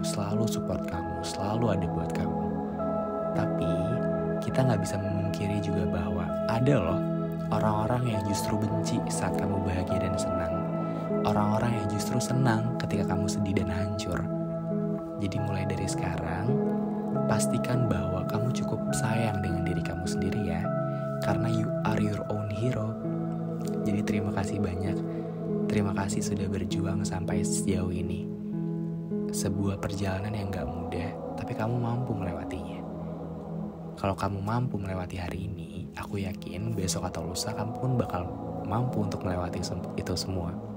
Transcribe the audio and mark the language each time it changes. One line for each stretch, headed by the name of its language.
Indonesian: kamu, selalu support kamu, selalu ada buat kamu. Tapi kita gak bisa memungkiri juga bahwa ada loh orang-orang yang justru benci saat kamu bahagia dan senang. Orang-orang yang justru senang ketika kamu sedih dan hancur. Jadi mulai dari sekarang, pastikan bahwa kamu cukup sayang dengan diri kamu sendiri ya. Karena
English: you are your own hero.
Indonesian: Jadi terima kasih banyak. Terima kasih sudah berjuang sampai sejauh ini. Sebuah perjalanan yang gak mudah, tapi kamu mampu melewatinya. Kalau kamu mampu melewati hari ini, aku yakin besok atau lusa kamu pun bakal mampu untuk melewati itu semua.